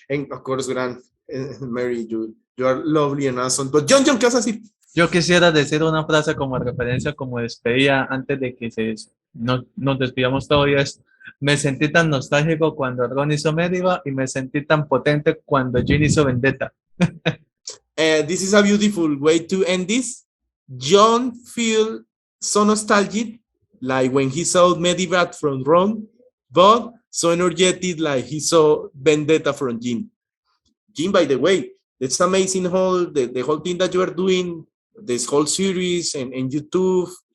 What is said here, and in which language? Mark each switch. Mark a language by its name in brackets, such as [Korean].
[English] And of course, Grant, Mary, you are lovely and awesome. [Spanish] But Jhon, ¿qué vas a decir? Yo quisiera decir una frase como referencia, como despedida antes de que nos despidamos todavía. Me sentí tan nostálgico cuando Ron hizo Medivac y me sentí tan potente cuando Jhon hizo Vendetta. [English] This is a beautiful way to end this. Jhon feel so nostalgic, like when he saw Medivac from Ron, but so energetic, like he saw Vendetta from Jhon. Jhon, by the way, it's amazing the whole thing that you are doing, this whole series and YouTube.